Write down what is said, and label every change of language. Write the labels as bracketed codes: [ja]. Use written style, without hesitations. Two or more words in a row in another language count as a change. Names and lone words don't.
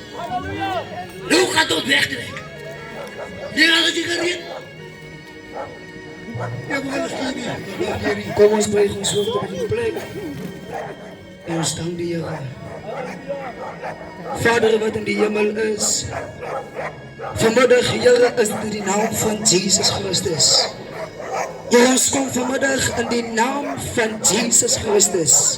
[nl] Nou gaat het werken. Die gaat het niet gereden. Ja, we gaan het sturen. [af] Kom ons bring ons hoofd op die plek. En ons dank die Here. Vader wat in die hemel is. Vanmiddag, Here, is dit in die naam van Jesus Christus. Ons kom vanmiddag in die naam van Jesus Christus.